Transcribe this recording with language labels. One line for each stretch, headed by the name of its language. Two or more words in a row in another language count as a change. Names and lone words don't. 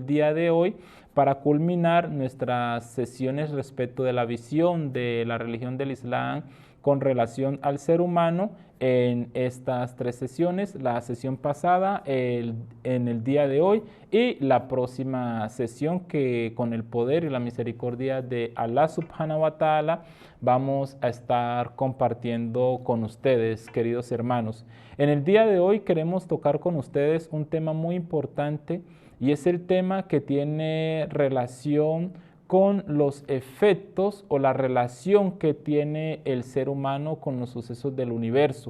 Spanish: día de hoy para culminar nuestras sesiones respecto de la visión de la religión del Islam con relación al ser humano en estas 3 sesiones, la sesión pasada, en el día de hoy y la próxima sesión que con el poder y la misericordia de Allah
Arabic: سبحانه وتعالى
Spanish: vamos a estar compartiendo con ustedes, queridos hermanos. En el día de hoy queremos tocar con ustedes un tema muy importante y es el tema que tiene relación con los efectos o la relación que tiene el ser humano con los sucesos del universo.